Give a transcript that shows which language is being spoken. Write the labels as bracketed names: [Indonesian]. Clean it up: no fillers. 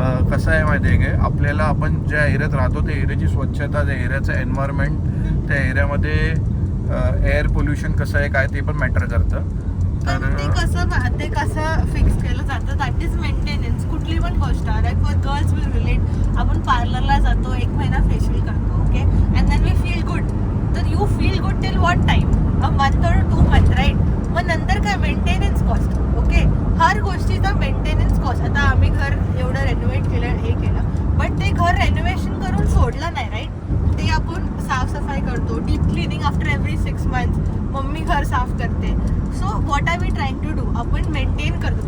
[Marathi] कसं आहे माहिती आहे काय, आपल्याला आपण ज्या एरियात राहतो त्या एरियाची स्वच्छता, त्या एरियाचं एन्व्हायरमेंट, त्या एरियामध्ये एअर पोल्युशन कसं आहे काय ते पण मॅटर करतं. पण ते कसं फिक्स केलं जातं, [English] That is maintenance. [Marathi] कुठली पण गोष्ट [English] Like for girls will relate. [Marathi] आपण पार्लरला जातो, 1 महिना फेशियल करतो, okay, [English] And then we feel good. तर you feel good till what time, a month और 2 month, right? [Marathi] मग नंतर काय मेंटेनन्स कॉस्ट, ओके. हर गोष्टीचा मेंटेनन्स कॉस्ट. आता आम्ही घर एवढं रेनोव्हेट केलं, हे केलं, बट ते घर रेनोव्हेशन करून सोडलं नाही, राईट? ते आपण साफसफाई करतो, [English] Deep cleaning after every 6 months. [Marathi] Mummy घर साफ करते. [English] So what are we trying to do? [Marathi] आपण मेंटेन करतो.